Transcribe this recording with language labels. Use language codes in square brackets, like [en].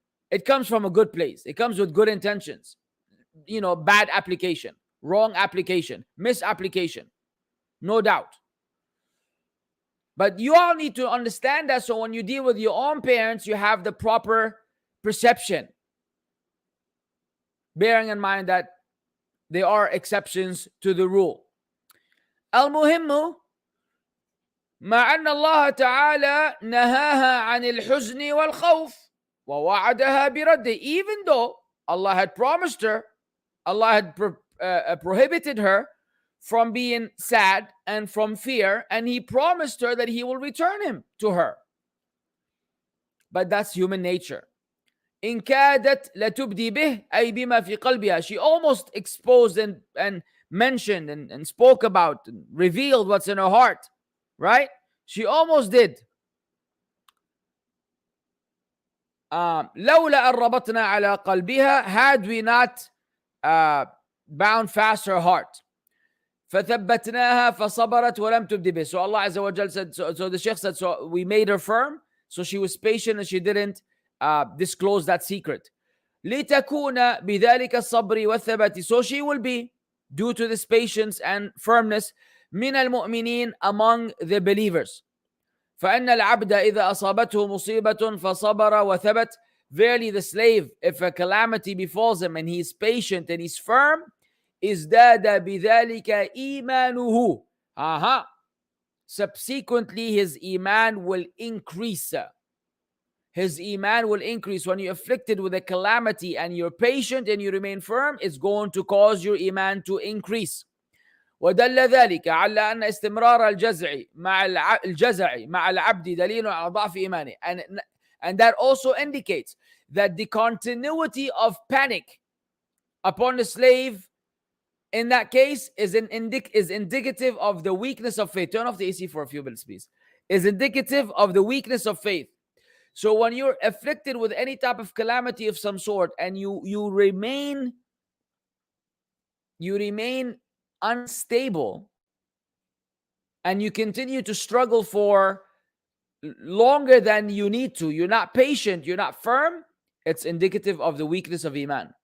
[en] It comes from a good place. It comes with good intentions. Bad application, wrong application, misapplication. No doubt. But you all need to understand that, so when you deal with your own parents, you have the proper perception. Bearing in mind that there are exceptions to the rule. [ar] المهم مع أن الله تعالى نهاها عن الحزن والخوف ووعدها برده. [en] Even though Allah had promised her, Allah had prohibited her from being sad and from fear, and He promised her that He will return him to her. But that's human nature. [ar] إن كادت لتبدي به أي بما في قلبها. [en] She almost exposed and mentioned and spoke about and revealed what's in her heart, right? She almost did. [ar] لولا أن ربطنا على قلبها, [en] had we not bound fast her heart. [ar] فثبتناها فصبرت ولم تبدي به. [en] So Allah Azza wa Jal said, so the Shaykh said, so we made her firm, so she was patient and she didn't disclose that secret. [ar] لتكون بذلك الصبر والثبات. [en] So she will be, due to this patience and firmness, [ar] من المؤمنين, [en] among the believers. [ar] فإن العبد إذا أصابته مصيبة فصبر وثبت. [en] Verily the slave, if a calamity befalls him and he is patient and he's firm, [ar] ازداد بذلك إيمانه. [en] Subsequently, his iman will increase. His iman will increase. When you're afflicted with a calamity and you're patient and you remain firm, it's going to cause your iman to increase. [ar] ودل ذلك على أن استمرار الجزع مع العبد دليل على ضعف إيمانه. [en] And that also indicates that the continuity of panic upon the slave in that case is indicative of the weakness of faith. Turn off the AC for a few minutes, please. Is indicative of the weakness of faith. So when you're afflicted with any type of calamity of some sort and you remain unstable and you continue to struggle for longer than you need to, you're not patient, you're not firm, it's indicative of the weakness of iman.